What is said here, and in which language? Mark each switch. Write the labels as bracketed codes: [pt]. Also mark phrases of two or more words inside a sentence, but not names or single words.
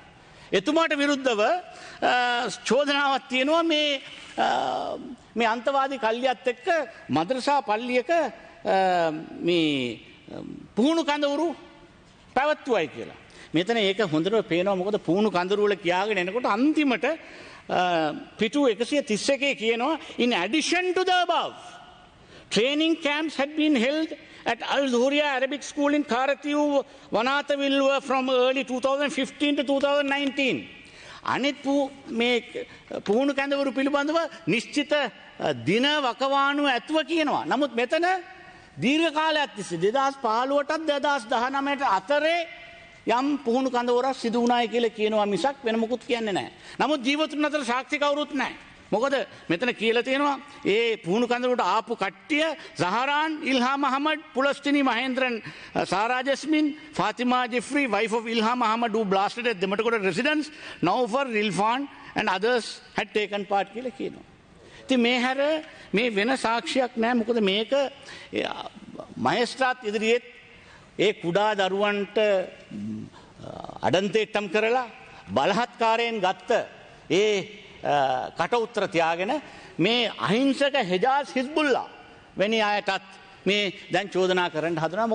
[si] එතුමාට විරුද්ධව චෝදනාවක් තියෙනවා මේ අන්තවාදී කල්ලියත් එක්ක මද්‍රසා පල්ලියක මේ පුහුණු කඳවුරු පැවැත්වුවයි කියලා. මෙතන ඒක හොඳට පේනවා. මොකද පුහුණු කඳවුරු වල කියාගෙන එනකොට අන්තිමට පිටු 131 කියනවා [en] in addition to the above training camps had been held at Al Zuhriya Arabic School in Karatiu, Vanathavilluwa from early 2015 to 2019. [si] අනිත් මේ පුහුණු කැඳවුරු පිළිබඳව නිශ්චිත දින වකවානුව ඇතුව කියනවා. නමුත් මෙතන දීර්ඝ කාලයක් තිස්සේ 2015ටත් 2019ට අතරේ යම් පුහුණු කඳවුරක් සිදු වුණායි කියලා කියනවා මිසක් වෙන මොකුත් කියන්නේ නැහැ. නමුත් ජීවතුන් අතර සාක්ෂි කවුරුත් නැහැ. මොකද මෙතන කියලා තියෙනවා ඒ පුහුණු කඳවුරට ආපු කට්ටිය [en] Zaharan, Ilham Ahmad, Pulastini Mahendran, Sarah Jasmine, Fatima Jeffrey, wife of Ilham Ahmad who blasted at Dematakota residence, Naufar, Rilfan and others had taken part [si] කියලා කියනවා. ඉතින් මේ හැර මේ වෙන සාක්ෂියක් නැහැ. මොකද මේක මහේස්ත්‍රාත් ඉදිරියේ ඒ කුඩා දරුවන්ට අඩන්තේට්ටම් කරලා බලහත්කාරයෙන් ගත්ත ඒ කට උත්තර තියාගෙන මේ අහිංසක හෙජාස් හිස්බුල්ලා වැනි අයටත් මේ දැන් චෝදනා කරන්න හදනවා.